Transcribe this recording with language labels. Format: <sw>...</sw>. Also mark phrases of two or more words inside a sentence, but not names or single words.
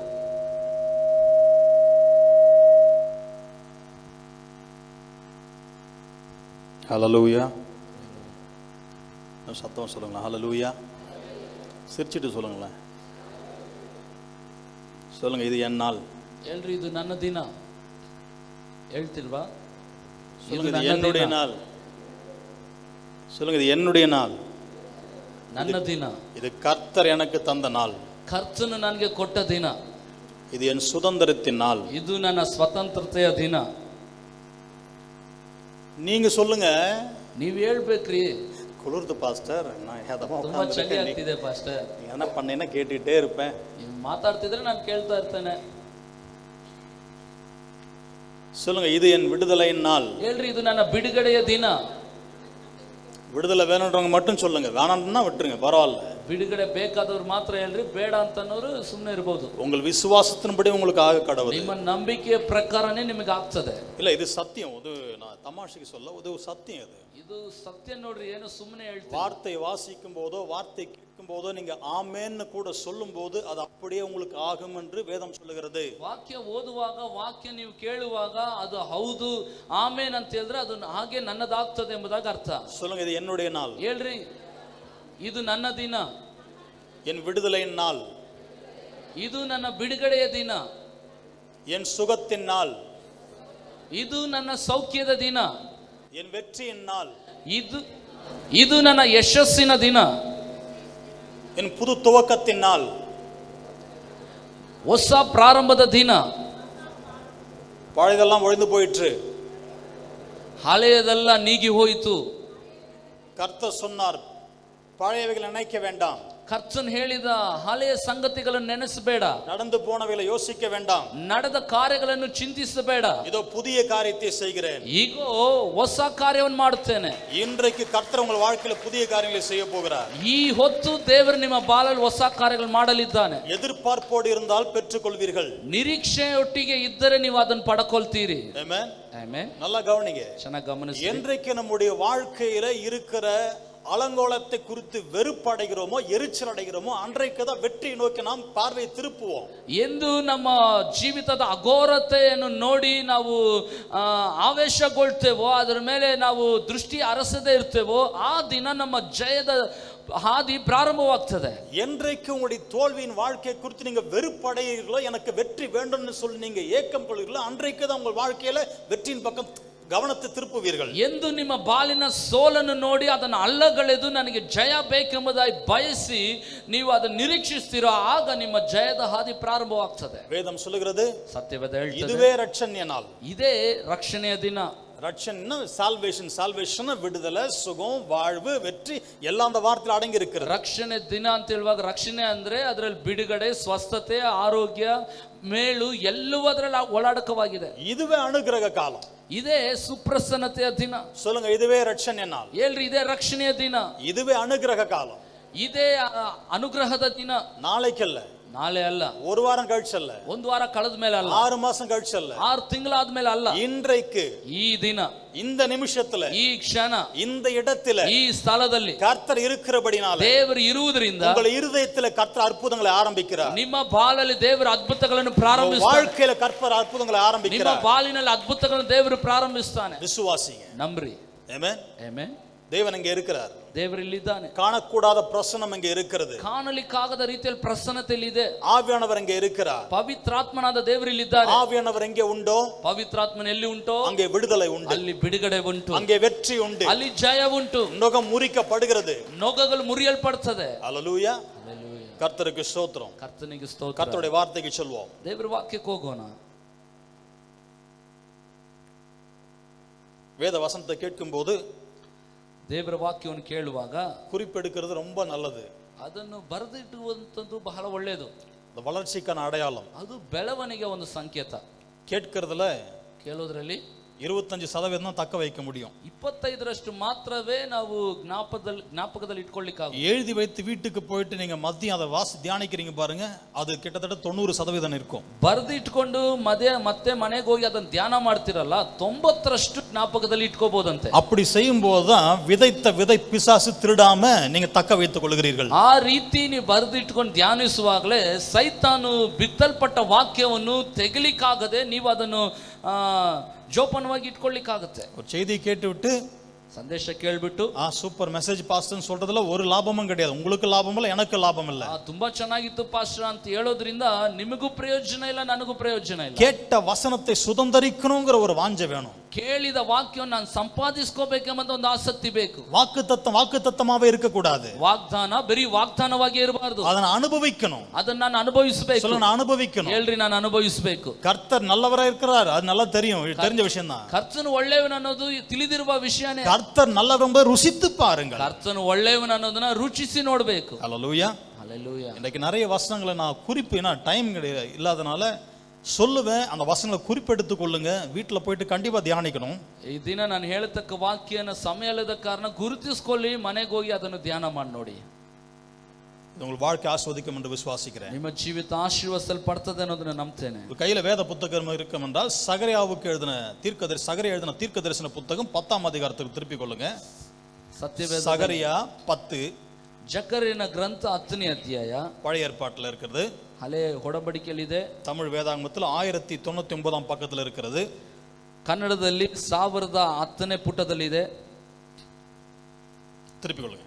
<ta>Hallelujah. சத்தம் சொல்லுங்களேன். ஹல்லேலூயா. சிரிச்சிட்டு சொல்லுங்களேன். சொல்லுங்க, இது என் நாள்.</ta> <kn>ಹೇಳ್ರಿ, ಇದು ನನ್ನ ದಿನ. ಹೇಳ್ತಿಲ್ವಾ?</kn> <ta>சொல்லுங்க, இது என்னுடைய நாள். சொல்லுங்க, இது என்னுடைய நாள்.</ta> <kn>ನನ್ನ ದಿನ.</kn> <ta>இது கர்த்தர் எனக்கு தந்த நாள்.</ta> <kn>ಕರ್ತನು ನನಗೆ ಕೊಟ್ಟ ದಿನ.</kn> <ta>இது என் சுதந்திரத்தின் நாள்.</ta> <kn>ಇದು ನನ್ನ ಸ್ವತಂತ್ರತೆಯ ದಿನ.</kn> <ta>நீங்க சொல்லுங்க.</ta> <kn>ನೀವು ಹೇಳ್ಬೇಕ್ರಿ.</kn> <ta>குளிர்து பாஸ்டர், நான்</ta> <kn>ತುಂಬಾ ಚಳಿ ಆಗ್ತಿದೆ ಪಾಸ್ಟರ್.</kn> <ta>என்ன பண்ணேன்னா கேட்டுட்டே இருப்பேன்.</ta> <kn>ನೀವು ಮಾತಾಡ್ತಿದ್ರೆ ನಾನು ಕೇಳ್ತಾ ಇರ್ತೇನೆ.</kn> <ta>சொல்லுங்க, இது என் விடுதலையின் நாள்.</ta> <kn>ಹೇಳ್ರಿ, ಇದು ನನ್ನ ಬಿಡುಗಡೆಯ ದಿನ.</kn> <ta>விடுதலை வேணுன்றவங்க மட்டும் சொல்லுங்க, வேணாம்னா விட்டுருங்க, பரவாயில்ல.</ta> <kn>ಬಿಡುಗಡೆ ಬೇಕಾದವ್ರು ಮಾತ್ರ ಹೇಳ್ರಿ, ಬೇಡ ಅಂತನವರು ಸುಮ್ಮನೆ ಇರಬಹುದು.</kn> <ta>உங்கள் விசுவாசத்தின்படி உங்களுக்கு ஆக கடவுள்.</ta> <kn>ನಿಮ್ಮ ನಂಬಿಕೆಯ ಪ್ರಕಾರನೇ ನಿಮಗೆ ಆಗ್ತದೆ.</kn> <ta>இல்ல, இது சத்தியம். அது நான் தமாஷைக்கு சொல்ல, ಅದು சத்தியம். ಇದು</ta> <kn>ಸತ್ಯ ನೋಡ್ರಿ, ಏನು ಸುಮ್ಮನೆ ಹೇಳ್ತೀವಿ.</kn> <ta>வார்த்தை வாசிக்கும் போதோ வார்த்தை கேட்கும் போதோ நீங்க ஆமென்னு கூட சொல்லும் போது அது அப்படியே உங்களுக்கு ஆகும் என்று வேதம் சொல்லுகிறது.</ta> <kn>ವಾಕ್ಯ ಓದುವಾಗ, ವಾಕ್ಯ ನೀವು ಕೇಳುವಾಗ ಅದು ಹೌದು ಆಮೇನ್ ಅಂತ ಹೇಳಿದ್ರೆ ಅದು ಹಾಗೆ ನನ್ನದಾಗ್ತದೆ ಎಂಬುದಾಗಿ ಅರ್ಥ.</kn> <ta>சொல்லுங்க, இது என்னுடைய நாள்.</ta> <kn>ಹೇಳ್ರಿ, ಇದು ನನ್ನ ದಿನ.</kn> <ta>என் விடுதலையின் நாள்.</ta> <kn>ಇದು ನನ್ನ ಬಿಡುಗಡೆಯ ದಿನ.</kn> <ta>என் சுகத்தின் நாள்.</ta> <kn>ಇದು ನನ್ನ ಸೌಖ್ಯದ ದಿನ.</kn> <ta>என் வெற்றியின் நாள்.</ta> <kn>ಇದು ನನ್ನ ಯಶಸ್ಸಿನ ದಿನ.</kn> <ta>என் புது துவக்கத்தின் நாள்.</ta> <kn>ಹೊಸ ಪ್ರಾರಂಭದ ದಿನ.</kn> <ta>பழையதெல்லாம் ஒழிந்து போயிற்று,</ta> <kn>ಹಳೆಯದೆಲ್ಲ ನೀಗಿ ಹೋಯಿತು.</kn> <ta>கர்த்தர் சொன்னார், பழையவைகளை நினைக்க வேண்டாம்.</ta> <kn>ಕರ್ತನು ಹೇಳಿದ ಹಳೆಯ ಸಂಗತಿಗಳನ್ನು ನೆನೆಸಬೇಡ,</kn> <ta>நடந்து போனவைகளை யோசிக்க வேண்டாம்,</ta> <kn>ನಡೆದ ಕಾರ್ಯಗಳನ್ನು ಚಿಂತಿಸಬೇಡ,</kn> <ta>இதோ புதிய காரியத்தை செய்கிறேன்,</ta> <kn>ಈಗೋ ಹೊಸ ಕಾರ್ಯವನ್ನು ಮಾಡುತ್ತೇನೆ.</kn> <ta>இன்றைக்கு கர்த்தர் உங்கள் வாழ்க்கையில புதிய காரியங்களை செய்ய போகிறார்.</ta> <kn>ಈ ಹೊತ್ತು ದೇವರು ನಿಮ್ಮ ಬಾಳಲ್ಲಿ ಹೊಸ ಕಾರ್ಯಗಳು ಮಾಡಲಿದ್ದಾನೆ.</kn> <ta>எதிர்பார்ப்போடு இருந்தால் பெற்றுக்கொள்வீர்கள்.</ta> <kn>ನಿರೀಕ್ಷೆಯೊಟ್ಟಿಗೆ ಇದ್ದರೆ ನೀವು ಅದನ್ನು ಪಡ್ಕೊಳ್ತೀರಿ.</kn> <ta>ஆமென்.</ta> <kn>ಆಮೆನ್.</kn> <ta>நல்லா கவனிங்க.</ta> <kn>ಚೆನ್ನಾಗಿ ಗಮನಿಸಿ.</kn> <ta>என்றைக்கு நம்முடைய வாழ்க்கையில இருக்கிற அலங்கோலத்தை குறித்து வெறுப்படைகிறோமோ எரிச்சல் அடைகிறோமோ அன்றைக்கு தான் வெற்றியை நோக்கி நாம் பார்வை திருப்புவோம்.</ta> <kn>ಎಂದು ನಮ್ಮ ಜೀವಿತದ ಅಘೋರತೆಯನ್ನು ನೋಡಿ ನಾವು ಆವೇಶಗೊಳ್ತೇವೋ, ಅದರ ಮೇಲೆ ನಾವು ದೃಷ್ಟಿ ಹರಿಸದೇ ಇರ್ತೇವೋ, ಆ ದಿನ ನಮ್ಮ ಜಯದ ಹಾದಿ ಪ್ರಾರಂಭವಾಗ್ತದೆ.</kn> <ta>என்றைக்கு உங்களுடைய தோல்வியின் வாழ்க்கையை குறித்து நீங்க வெறுப்படைகிறீர்களோ, எனக்கு வெற்றி வேண்டும்னு சொல்லி நீங்க ஏக்கம் கொள்கிறீர்களோ, அன்றைக்கு தான் உங்கள் வாழ்க்கையில வெற்றியின் பக்கம் ಗಮನத்தை திருப்புவீர்கள்.</ta> <kn>ಎಂದು ನಿಮ್ಮ ಬಾಲಿನ ಸೋಲನ್ನು ನೋಡಿ ಅದನ್ನು ಅಲ್ಲಗಳೆದು ನನಗೆ ಜಯ ಬೇಕೆಂಬುದಾಗಿ ಬಯಸಿ ನೀವು ಅದನ್ನು ನಿರೀಕ್ಷಿಸ್ತೀರೋ, ಆಗ ನಿಮ್ಮ ಜಯದ ಹಾದಿ ಪ್ರಾರಂಭವಾಗ್ತದೆ.</kn> <ta>ವೇದಂ சொல்லுகிறது,</ta> <kn>ಸತ್ಯವೇದ ಹೇಳ್ತದೆ,</kn> <ta>இதுவே ரட்சணிய நாள்,</ta> <kn>ಇದೇ ರಕ್ಷಣೆಯ ದಿನ.</kn> <ta>ரட்சணை சால்வேஷன் விடுதலை, சுகம், வாழ்வு, வெற்றி எல்லாம் அந்த வார்த்தையில் அடங்கி இருக்கிறது.</ta> <kn>ರಕ್ಷಣೆ ದಿನ ಅಂತ ಹೇಳುವಾಗ ರಕ್ಷಣೆ ಅಂದ್ರೆ ಅದರಲ್ಲಿ ಬಿಡುಗಡೆ, ಸ್ವಸ್ಥತೆ, ಆರೋಗ್ಯ, ಮೇಳು ಎಲ್ಲವೂ ಅದರಲ್ಲಿ ಒಳಾಡಕವಾಗಿದೆ.</kn> <ta>இதுவே அனுக்கிரக கால,</ta> <kn>ಇದೇ ಸುಪ್ರಸನ್ನತೆಯ ದಿನ.</kn> <ta>சொல்லுங்க, இதுவே ரட்சணிய நாள்.</ta> <kn>ಹೇಳ್ರಿ, ಇದೇ ರಕ್ಷಣೆಯ ದಿನ,</kn> <ta>இதுவே அனுக்கிரக கால,</ta> <kn>ಇದೇ ಅನುಗ್ರಹದ ದಿನ. ನಾಳೆಕಲ್ಲ, ನಾಳೆ ಅಲ್ಲ,</kn> <ta>ஒரு வாரம் கழிச்சல்ல,</ta> <kn>ಒಂದು ವಾರ ಕಳೆದ ಮೇಲೆ ಅಲ್ಲ,</kn> <ta>6 மாசம் கழிச்சல்ல,</ta> <kn>6 ತಿಂಗಳಾದ್ಮೇಲೆ ಅಲ್ಲ,</kn> <ta>இன்றைக்கு,</ta> <kn>ಈ ದಿನ,</kn> <ta>இந்த நிமிஷத்துல,</ta> <kn>ಈ ಕ್ಷಣ,</kn> <ta>இந்த இடத்துல,</ta> <kn>ಈ ಸ್ಥಳದಲ್ಲಿ</kn> <ta>கர்த்தர் இருக்கிறபடினால,</ta> <kn>ದೇವರು ಇರುವುದರಿಂದ</kn> <ta>உங்கள் இருதயத்துல கர்த்தர் அற்புதங்களை ஆரம்பிக்கிறார்.</ta> <kn>ನಿಮ್ಮ ಬಾಳಲ್ಲಿ ದೇವರು ಅದ್ಭುತಗಳನ್ನು ಪ್ರಾರಂಭಿಸ್ತಾನೆ.</kn> <ta>வாழ்க்கையில கர்த்தர் அற்புதங்களை</ta> <kn>ನಿಮ್ಮ</kn> <ta>ஆரம்பிக்கிறார்.</ta> <kn>ಬಾಳಿನಲ್ಲಿ ಅದ್ಭುತಗಳನ್ನು ದೇವರು ಪ್ರಾರಂಭಿಸ್ತಾನೆ.</kn> <ta>விசுவாசிங்க.</ta> <kn>ನಂಬ್ರಿ.</kn> <ta>ஆமென்.</ta> <kn>ಆಮೆನ್.</kn> <ta>தேவன் அங்கே இருக்கிறார்.</ta> <kn>ದೇವರು ಇಲ್ಲಿದ್ದಾನೆ.</kn> <ta>காணக்கூடாத பிரசன்னம் அங்கே இருக்கிறது.</ta> <kn>ಕಾಣಲಿಕ್ಕಾಗದ ರೀತಿಯಲ್ಲಿ ಪ್ರಸನ್ನತೆಯಲ್ಲಿ ಇದೆ.</kn> <ta>ஆவியானவர் அங்கே இருக்கிறார்.</ta> <kn>ಪವಿತ್ರಾತ್ಮನಾದ ದೇವರು ಇಲ್ಲಿದ್ದಾರೆ.</kn> <ta>ஆவியானவர் எங்கே உண்டோ,</ta> <kn>ಪವಿತ್ರಾತ್ಮನ ಎಲ್ಲಿ ಉಂಟೋ</kn> <ta>அங்கே விடுதலை உண்டு,</ta> <kn>ಅಲ್ಲಿ ಬಿಡುಗಡೆ ಉಂಟು,</kn> <ta>அங்கே வெற்றி உண்டு,</ta> <kn>ಅಲ್ಲಿ ಜಯ ಉಂಟು,</kn> <ta>நுகம் முறிக்கப்படுகிறது,</ta> <kn>ನೊಗಗಳು ಮುರಿಯಲ್ಪಡ್ತದೆ.</kn> <ta>அல்லேலூயா.</ta> <kn>ಹಲ್ಲೆಲೂಯಾ.</kn> <ta>கர்த்தருக்கு ஸ்தோத்திரம்.</ta> <kn>ಕರ್ತನಿಗೆ ಸ್ತೋತ್ರ.</kn> <ta>கர்த்தருடைய வார்த்தைக்கு சொல்வோம்.</ta> <kn>ದೇವರ ವಾಕ್ಯಕ್ಕೆ ಹೋಗೋಣ.</kn> <ta>வேத வசனத்தை கேட்கும்போது,</ta> <kn>ದೇವರ ವಾಕ್ಯವನ್ನು ಕೇಳುವಾಗ</kn> <ta>குறிப்பெடுக்கிறது ரொம்ப நல்லது.</ta> <kn>ಅದನ್ನು ಬರೆದಿಟ್ಟುವಂಥದ್ದು ಬಹಳ ಒಳ್ಳೆಯದು.</kn> <ta>இந்த வளர்ச்சிக்கான அடையாளம்.</ta> <kn>ಅದು ಬೆಳವಣಿಗೆ ಒಂದು ಸಂಕೇತ.</kn> <ta>கேட்கிறதுல</ta> <kn>ಕೇಳೋದ್ರಲ್ಲಿ</kn> <ta>25% தான் தக்க வைக்க முடியும்.</ta> <kn>25% ಮಾತ್ರವೇ ನಾವು ಜ್ಞಾಪಕದಲ್ಲಿ ಇಟ್ಕೊಳ್ಳಿಕ್ಕಾಗ.</kn> <ta>எழுதி வைத்து வீட்டுக்கு போயிட்டு நீங்க மதியம் அதை வாசி தியானிக்கிறீங்க பாருங்க, அது கிட்டத்தட்ட 90% இருக்கும்.</ta> <kn>ಬರೆದು ಇಟ್ಕೊಂಡು ಮತ್ತೆ ಮನೆಗೆ ಹೋಗಿ ಅದನ್ನ ಧ್ಯಾನ ಮಾಡ್ತಿರಲ್ಲ, 90% ಜ್ಞಾಪಕದಲ್ಲಿ ಇಟ್ಕೋಬಹುದಂತೆ.</kn> <ta>அப்படி செய்யும் போதுதான் விதைத்த விதை பிசாசு திருடாம நீங்க தக்க வைத்துக் கொள்கிறீர்கள்.</ta> <kn>ಆ ರೀತಿ ನೀವು ಬರೆದು ಇಟ್ಕೊಂಡು ಧ್ಯಾನಿಸುವಾಗಲೇ ಸೈತಾನು ಬಿತ್ತಲ್ಪಟ್ಟ ವಾಕ್ಯವನ್ನು ತೆಗಿಲಿಕ್ಕಾಗದೆ ನೀವು ಅದನ್ನು ಜೋಪಾನವಾಗಿ ಇಟ್ಕೊಳ್ಳಿಕ್ಕಾಗುತ್ತೆ.</kn> <ta>ஒரு செய்தி கேட்டு விட்டு,</ta> <kn>ಸಂದೇಶ ಕೇಳ್ಬಿಟ್ಟು</kn> <en>super message</en> <ta>பாஸ்டர்னு சொல்றதுல ஒரு லாபமும் கிடையாது. உங்களுக்கு லாபம் இல்ல, எனக்கு லாபம் இல்ல.</ta> <kn>ತುಂಬಾ ಚೆನ್ನಾಗಿತ್ತು ಪಾಸ್ಟರ್ ಅಂತ ಹೇಳೋದ್ರಿಂದ ನಿಮಗೂ ಪ್ರಯೋಜನ ಇಲ್ಲ, ನನಗೂ ಪ್ರಯೋಜನ ಇಲ್ಲ.</kn> <ta>கேட்ட வசனத்தை சுதந்தரிக்கணுங்கிற ஒரு வாஞ்சை வேணும்.</ta> <kn>ಕೇಳಿದ ವಾಕ್ಯವನ್ನು ನಾನು ಸಂಪಾದಿಸ್ಕೋಬೇಕೆಂಬ ಒಂದು ಆಸಕ್ತಿ ಬೇಕು.</kn> <ta>வாக்குத்தத்தமாவே இருக்க கூடாது.</ta> <kn>ವಾಗ್ದಾನ ಬರೀ ವಾಗ್ದಾನವಾಗಿ ಇರಬಾರದು, ಅದನ್ನ ಅನುಭವಿக்கணும். ಅದನ್ನ ನಾನು ಅನುಭವಿಸಬೇಕು.</kn> <ta>சொல்ல நான் அனுபவிக்கணும்.</ta> <kn>ಹೇಳ್ರಿ, ನಾನು ಅನುಭವಿಸಬೇಕು.</kn> <ta>கர்த்தர் நல்லவரா இருக்கிறார், அது நல்லா தெரியும், தெரிஞ்ச விஷயம் தான்.</ta> <kn>ಕರ್ತನು ಒಳ್ಳೆಯವನು ಅನ್ನೋದು ತಿಳಿದಿರುವ ವಿಷಯನೇ.</kn> <ta>கர்த்தர் நல்லவர் என்பதை ருசித்து பாருங்கள்.</ta> <kn>ಕರ್ತನು ಒಳ್ಳೆಯವನು ಅನ್ನೋದನ್ನ ರುಚಿಸಿ ನೋಡಬೇಕು.</kn> <ta>ஹல்லேலூயா. ஹல்லேலூயா. இன்னைக்கு நிறைய வசனங்களை நான் குறிப்பு டைம் இல்லாதனால சொல்லுவேன். அந்த வசனங்களை குறிப்பெடுத்து கொள்ளுங்க, வீட்டில் போயிட்டு கண்டிப்பா தியானிக்கணும்.</ta> <kn>ಈ ದಿನ ನಾನು ಹೇಳತಕ್ಕ ವಾಕ್ಯನ ಸಮಯ ಇಲ್ಲದ ಕಾರಣ ಗುರುತಿಸಿಕೊಳ್ಳಿ, ಮನೆಗೆ ಹೋಗಿ ಅದನ್ನು ಧ್ಯಾನ ಮಾಡಿ ನೋಡಿ.</kn> <ta>உங்கள் வாழ்க்கை ஆஸ்வதிக்கும் என்று விசுவாசிக்கிறேன்.</ta> <kn>ನಿಮ್ಮ ಜೀವಿತ ಆಶೀರ್ವದಿಸಲ್ಪಡ್ತದೆ ಅನ್ನೋದನ್ನ ನಂಬ್ತೇನೆ.</kn> <ta>கையில வேத புத்தகம் இருக்கும் என்றால் சகரியாவுக்கு எழுதின சகரியா எழுதின தீர்க்க தரிசன புத்தகம் 10ஆம் அதிகாரத்துக்கு திருப்பி கொள்ளுங்க.</ta> <kn>ಸತ್ಯವೇದ</kn> <ta>சகரியா 10.</ta> <kn>ಜಕರಿಯನ ಗ್ರಂಥ 10ನೇ ಅಧ್ಯಾಯ</kn> <ta>பழைய ஏற்பாட்டில் இருக்கிறது.</ta> <kn>ಹಳೆ ಒಡಂಬಡಿಕೆಯಲ್ಲಿದೆ.</kn> <ta>தமிழ் வேதாகமத்தில் 1099ஆம் பக்கத்தில் இருக்கிறது.</ta> <kn>ಕನ್ನಡದಲ್ಲಿ 1010ನೇ ಪುಟದಲ್ಲಿದೆ.</kn> <ta>திருப்பி கொள்ளுங்க,</ta>